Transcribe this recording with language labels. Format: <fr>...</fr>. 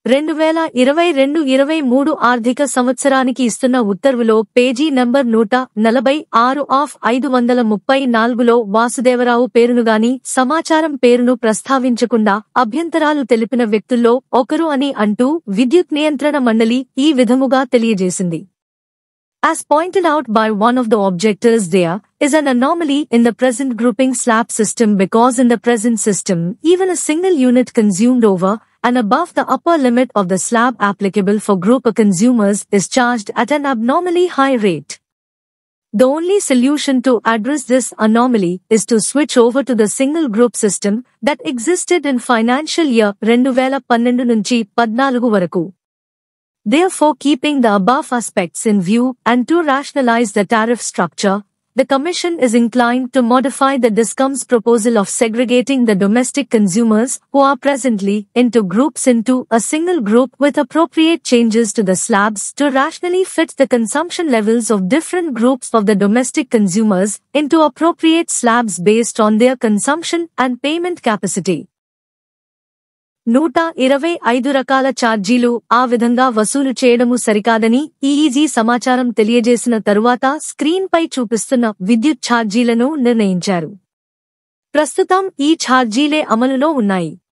<te>2022-23 ఆర్థిక సంవత్సరానికి ఇస్తున్న ఉత్తర్వులో పేజీ నంబర్ 146/534లో వాసుదేవరావు పేరునుగాని సమాచారం పేరును ప్రస్తావించకుండా అభ్యంతరాలు తెలిపిన వ్యక్తుల్లో ఒకరు అని అంటూ విద్యుత్ నియంత్రణ మండలి ఈ విధముగా తెలియజేసింది.</te> <en>As pointed out by one of the objectors, there is an anomaly in the present grouping slab system because in the present system, even a single unit consumed over and above the upper limit of the slab applicable for group A consumers is charged at an abnormally high rate. The only solution to address this anomaly is to switch over to the single group system that existed in financial year 2012-14</en> <te>varaku.</te> <en>Therefore, keeping the above aspects in view and to rationalize the tariff structure, the Commission is inclined to modify the DISCOM's proposal of segregating the domestic consumers who are presently into groups into a single group with appropriate changes to the slabs to rationally fit the consumption levels of different groups of the domestic consumers into appropriate slabs based on their consumption and payment capacity.</en> <te>125 రకాల ఛార్జీలు ఆ విధంగా వసూలు చేయడము సరికాదని EEG సమాచారం తెలియజేసిన తరువాత స్క్రీన్ పై చూపిస్తున్న విద్యుత్ ఛార్జీలను నిర్ణయించారు. ప్రస్తుతం ఈ ఛార్జీలే అమలులో ఉన్నాయి.</te>